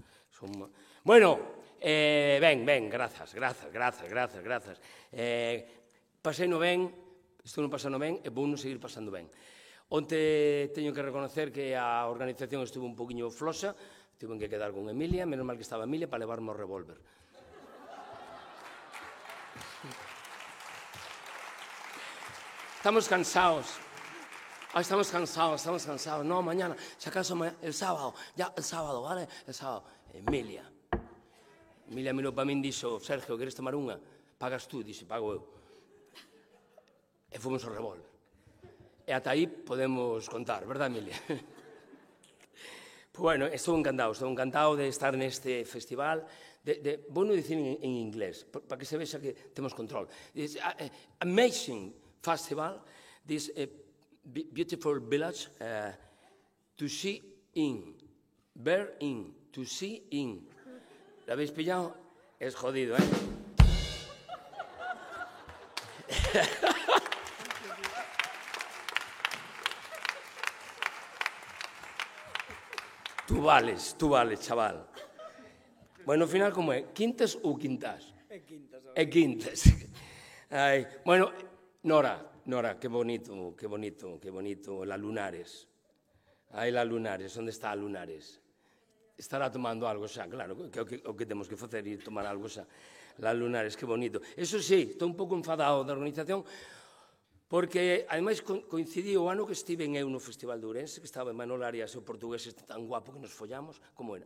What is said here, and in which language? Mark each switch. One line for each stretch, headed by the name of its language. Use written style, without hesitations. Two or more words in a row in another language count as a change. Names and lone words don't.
Galician: Bueno, ben, grazas. Pasei no ben, estou non pasando ben, e vou non seguir pasando ben. Onte teño que reconocer que a organización estuvo un poquinho floxa,
Spanish: tuve que quedar
Galician: con Emilia, menos mal que estaba Emilia para levarme o revólver. Estamos cansados. Estamos cansados.
Spanish: No, mañana, si acaso el sábado, ¿vale? El sábado.
Galician: Emilia mirou para min e dixo, Sergio, queres tomar unha?
Spanish: Pagas tú,
Galician: dixe, pago eu. E fomos ao revólver. E ata aí podemos contar, verdad, Emilia?
Spanish: Pues bueno,
Galician: estou encantado de estar neste festival. Vou non dicir en inglés, para que se vexa que temos control.
English: Amazing Festival this beautiful village to see in. Ver in. To see in.
Spanish: ¿Lo habéis pillado? Es jodido, ¿eh? Tú vales, chaval.
Galician: Bueno, ao final, como é? Quintas ou quintas? É quintas. Ai,
Spanish: bueno, Nora, que bonito, la Lunares.
Galician: Ai, la Lunares, onde está a Lunares? Estará tomando algo xa, claro, que o que temos que facer é tomar algo xa.
Spanish: La Lunares, que bonito. Eso sí,
Galician: estou un pouco enfadado da organización, porque, ademais, coincidiu o ano que estive eu no Festival de Ourense, que estaba en Manol Arias, o portugués este tan guapo que nos follamos, como era?